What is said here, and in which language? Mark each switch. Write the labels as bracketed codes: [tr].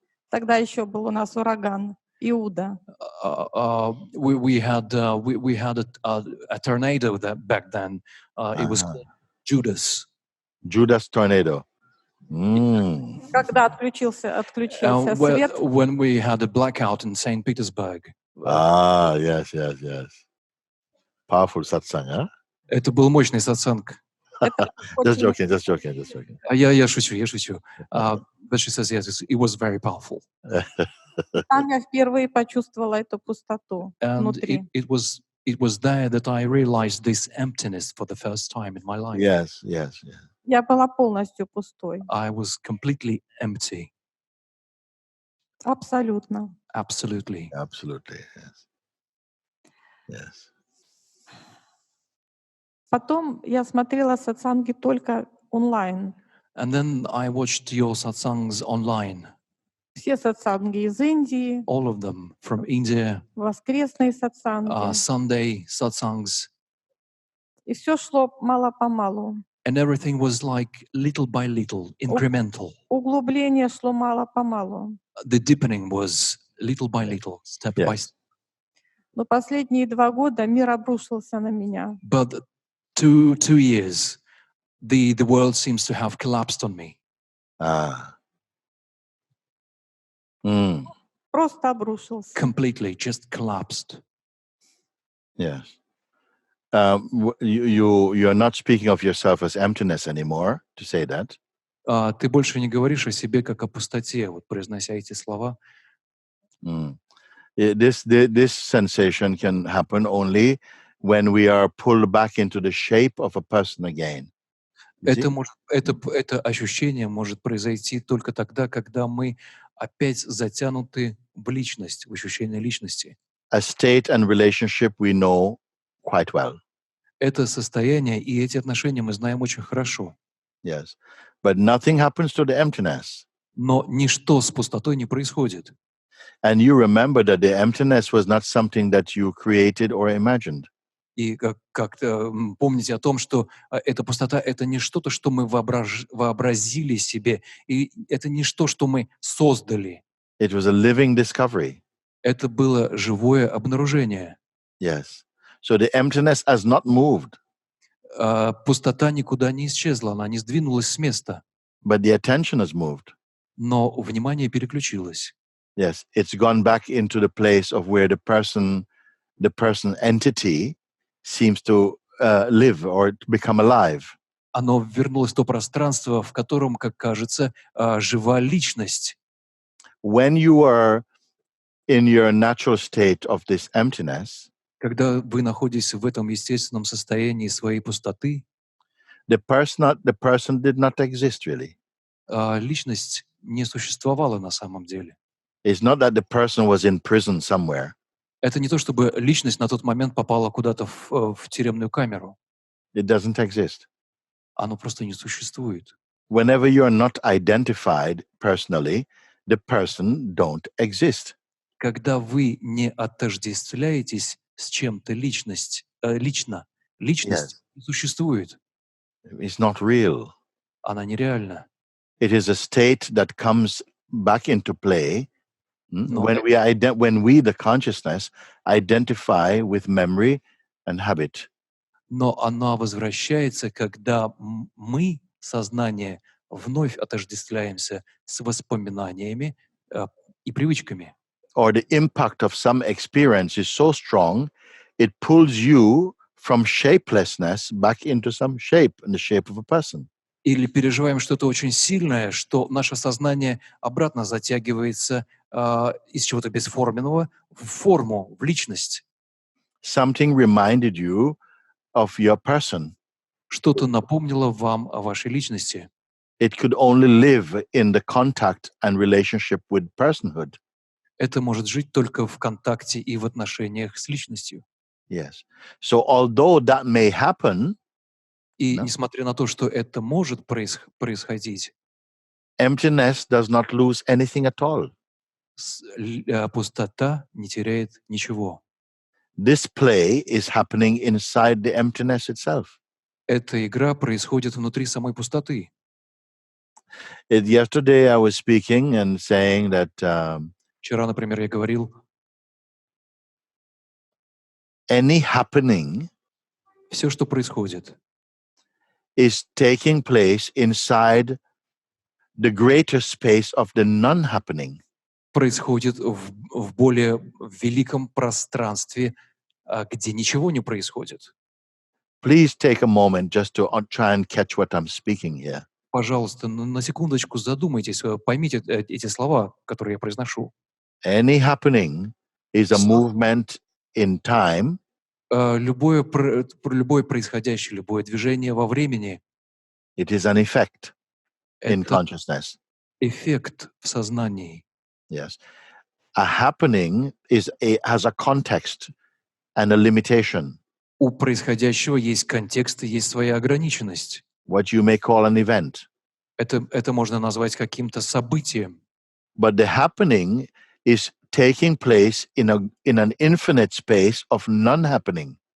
[ru] Тогда еще был у нас ураган Иуда. [en] We had a tornado back then. It was called Judas. Judas tornado. [ru] Когда отключился свет. [en] When we had a blackout in St. Petersburg. Yes. Powerful satsang, huh? [ru] Это был мощный сатсанг. [en] Just joking. [ru] Я шучу. [en] But she says, yes, it was very powerful. [ru] Там я впервые почувствовала эту пустоту [en] And [ru] внутри. [en] it was there that I realized this emptiness for the first time in my life. Yes. [ru] Я была полностью пустой. [en] I was completely empty. [ru] Абсолютно. [en] Absolutely. Absolutely. Yes. [ru] Потом я смотрела сатсанги только онлайн. [en] And then I watched your satsangs online, [ru] Все сатсанги из Индии, [en] all of them from India, [ru] воскресные сатсанги. [en] Sunday satsangs, [ru] И все шло мало-помалу. [en] and everything was like little by little, incremental. [ru] Углубление шло мало-помалу. [en] The deepening was little by little, step by Yes. step. [ru] Но последние 2 года мир обрушился на меня. [en] But two years, the world seems to have collapsed on me. Ah. Mm. [ru] Просто обрушился. [en] Completely, just collapsed. Yes. You're not speaking of yourself as emptiness anymore, to say that. [ru] Ты больше не говоришь о себе как о пустоте, вот произнося эти слова. Mm. [en] This sensation can happen only when we are pulled back into the shape of a person again. You see? [ru] Это ощущение может произойти только тогда, когда мы опять затянуты в личность, в ощущение личности. [en] A state and relationship we know quite well. [ru] Это состояние и эти отношения мы знаем очень хорошо. [en] Yes. But nothing happens to the emptiness. [ru] Но ничто с пустотой не происходит. [en] And you remember that the emptiness was not something that you created or imagined. [ru] И помните о том, что эта пустота — это не что-то, что мы вообразили себе, и это не что, что мы создали. [en] It was a living discovery. [ru] Это было живое обнаружение. [en] Yes. So the emptiness has not moved, [ru] Пустота никуда не исчезла, она не сдвинулась с места, [en] but the attention has moved. [ru] но внимание переключилось. [en] Yes. It's gone back into the place of where the person entity seems to live or become alive. [ru] Оно вернулось в то пространство, в котором, как кажется, жива личность. [en] When you are in your natural state of this emptiness, [ru] Когда вы находитесь в этом естественном состоянии своей пустоты, [en] the person did not exist really. [ru] личность не существовала на самом деле. [en] It's not that the person was in prison somewhere. [ru] Это не то, чтобы личность на тот момент попала куда-то в тюремную камеру. [en] It doesn't exist. [ru] Оно просто не существует. [en] Whenever you are not identified personally, the person don't exist. [ru] Когда вы не отождествляетесь с чем-то лично, личность не существует. [en] It's not real. [ru] Она нереальна. [en] It is a state that comes back into play when we, the consciousness, identify with memory and habit. [ru] Но она возвращается, когда мы, сознание, вновь отождествляемся с воспоминаниями и привычками. [en] Or the impact of some experience is so strong, it pulls you from shapelessness back into some shape, in the shape of a person. [ru] Или переживаем что-то очень сильное, что наше сознание обратно затягивается из чего-то бесформенного в форму, в личность. [en] Something reminded you of your person. [ru] Что-то напомнило вам о вашей личности. [en] It could only live in the contact and relationship with personhood. [ru] Это может жить только в контакте и в отношениях с личностью. [en] Yes. So although that may happen, [ru] И несмотря на то, что это может происходить, [en] emptiness does not lose anything at all. [ru] пустота не теряет ничего. [en] This play is happening inside the emptiness itself. [ru] Эта игра происходит внутри самой пустоты. [en] Yesterday I was speaking and saying that [ru] Вчера, например, я говорил, [en] any happening [ru] все, что происходит, [en] is taking place inside the greater space of the non-happening. [ru] происходит в более великом пространстве, где ничего не происходит. [en] Please take a moment just to try and catch what I'm speaking here. [ru] Пожалуйста, на секундочку задумайтесь, поймите эти слова, которые я произношу. [en] Any happening is a movement in time. [ru] Любое происходящее, любое движение во времени [en] It is an effect in [ru] — это [en] consciousness. [ru] эффект в сознании. [en] Yes. A happening has a context and a limitation. [ru] У происходящего есть контекст и есть своя ограниченность. [en] what you may call an event. [ru] Это можно назвать каким-то событием. [en] But the happening is taking place in an infinite space of non-happening.